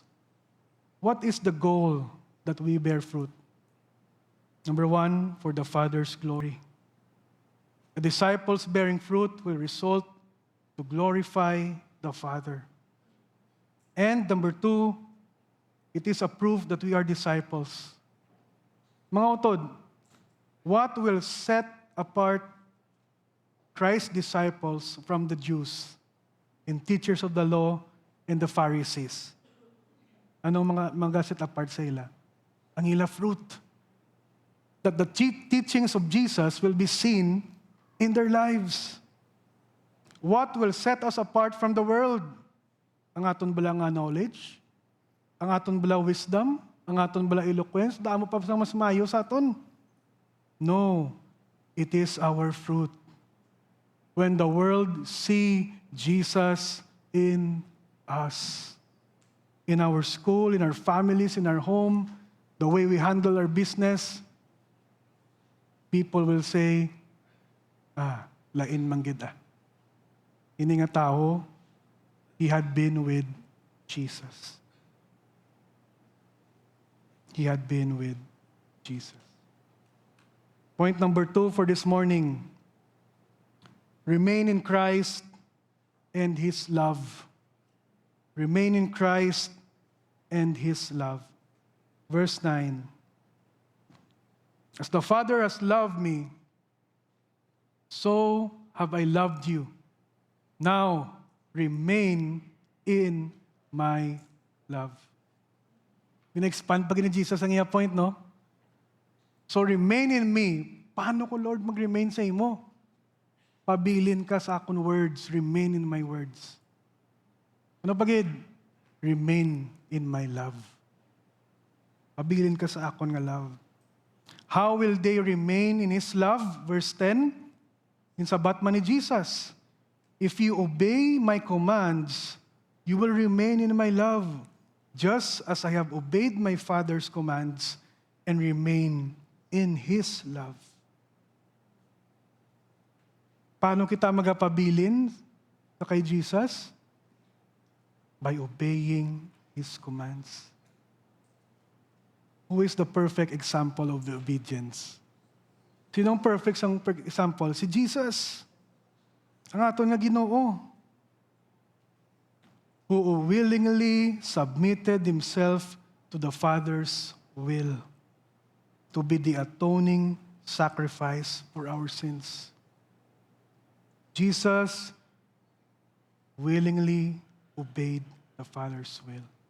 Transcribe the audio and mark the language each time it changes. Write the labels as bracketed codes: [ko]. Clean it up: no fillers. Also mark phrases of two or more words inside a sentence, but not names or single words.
[en] What is the goal that we bear fruit? Number one, for the Father's glory. The disciples bearing fruit will result to glorify the Father. And number two, it is a proof that we are disciples. [hil] Mga utod, [en] what will set apart Christ's disciples from the Jews and teachers of the law and the Pharisees? [hil] Anong mga [en] set apart [hil] sa ila? Ang ila fruit. [en] That the teachings of Jesus will be seen in their lives. What will set us apart from the world? [hil] Ang aton bala nga knowledge? Ang aton bala wisdom? Ang aton bala eloquence? Damo pa sa mas mayo sa aton? [en] No. It is our fruit. When the world see Jesus in us. In our school, in our families, in our home, the way we handle our business, people will say, [hil] lain manggid ah. Ini nga tao, [en] he had been with Jesus. He had been with Jesus. Point number 2 for this morning. Remain in Christ and His love. Remain in Christ and His love. Verse 9. As the Father has loved me, so have I loved you. Now, remain in my love. [hil] Pina-expand pa ni Jesus ang iya point, no? [en] So, remain in me. [hil] Paano ko, Lord, mag-remain sa imo? Pabilin ka sa akong words. [en] Remain in my words. [hil] Ano pagid? [en] Remain in my love. [hil] Pabilin ka sa akong nga love. [en] How will they remain in His love? Verse 10, [hil] insabat man ni [en] Jesus, if you obey my commands, you will remain in my love, just as I have obeyed my Father's commands and remain in His love. [hil] Paano kita magapabilin sa kay Jesus? [en] By obeying His commands. Who is the perfect example of the obedience? [hil] Sinong perfect sang example? Si Jesus. Ang aton nga Ginoo. [en] Who willingly submitted Himself to the Father's will to be the atoning sacrifice for our sins. Jesus willingly obeyed the Father's will.